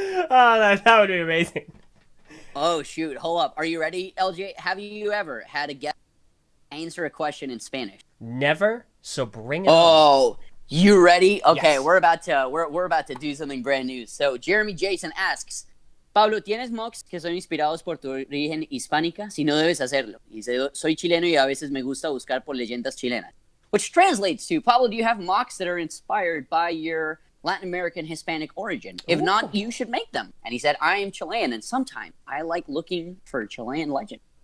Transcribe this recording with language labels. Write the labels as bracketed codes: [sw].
[en] Oh, that would be amazing. Oh shoot, hold up. Are you ready, LJ? Have you ever had a guest answer a question in Spanish? Never, so bring it on. Oh, you ready? Okay, Yes. we're about to do something brand new. So Jeremy Jason asks, [es] Pablo, ¿tienes mocks que son inspirados por tu origen hispánica? Si no, debes hacerlo. Dice, soy chileno y a veces me gusta buscar por leyendas chilenas. [en] Which translates to, Pablo, do you have mocks that are inspired by your Latin American Hispanic origin? If not, you should make them. And he said, I am Chilean, and sometimes I like looking for Chilean legend.